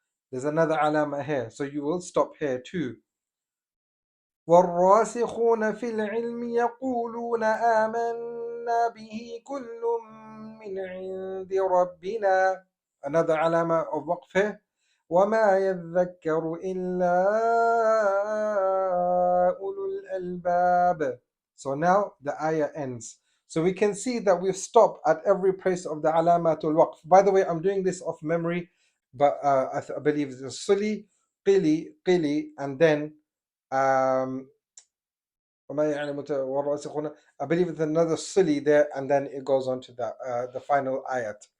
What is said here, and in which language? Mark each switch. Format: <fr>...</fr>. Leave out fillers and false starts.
<en>There's another alama here, so you will stop here too.</en> <ar>والراسخون في العلم يقولون آمنا به كل من عند ربنا.</ar> <en>Another alama of waqf here.</en> <ar>وما يذكر إلا أولو الألباب.</ar> <en>So now the ayah ends. So we can see that we've stopped at every place of the alamatul waqf. By the way, I'm doing this off memory, but I believe it's suli, qili, and then I believe it's another suli there, and then it goes on to the final ayat.</en>